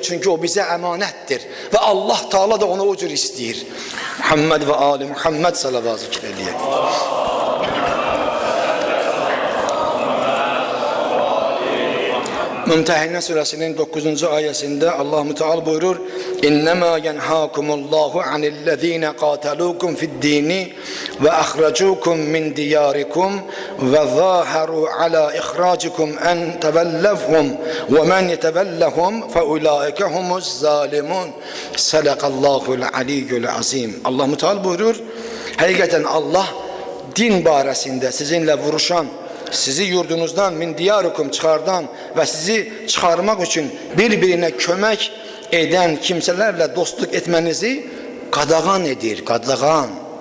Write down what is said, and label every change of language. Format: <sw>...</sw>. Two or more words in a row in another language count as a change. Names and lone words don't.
<az>Çünki o bizə əmanətdir. Və Allah Teala da onu o cür istəyir. Muhammed və Ali Muhammed salavat zikr eləyək. Mümtəhinə surəsinin 9-cu ayəsində Allah Müteal buyurur:</az> <ar>إنما ينهاكم الله عن الذين قاتلوكم في الدين وأخرجوكم من دياركم وظاهروا على إخراجكم أن تولوهم ومن يتولهم فأولئك هم الظالمون. صدق الله العلي العظيم.</ar> <az>Allah Müteal buyurur, həqiqətən Allah din barəsində sizinlə vuruşan, sizi yurdunuzdan,</az> <ar>من دياركم</ar> <az>çıxardan və sizi çıxarmaq üçün bir-birinə kömək edən kimsələrlə dostluq etmənizi qadağan edir, qadağan.</az>